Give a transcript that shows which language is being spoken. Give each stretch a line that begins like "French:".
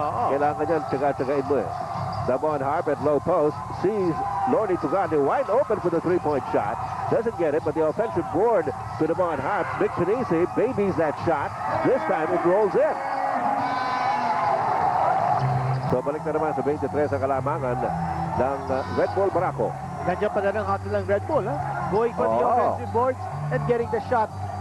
Filipino: Kailangan yan, tsaga-tsagain mo
English: Devon Harp at low post sees Lordy Tugande wide open for the 3-point shot. Doesn't get it, but the offensive board to Devon Harp. Mick Pinisi babies that shot. This time it rolls in.
Filipino: So balik na naman sa 23 ang kalamangan ng Red Bull Barako. Nandiyan pa na ng hustle ng Red Bull,
English: going for the offensive boards and getting the shot.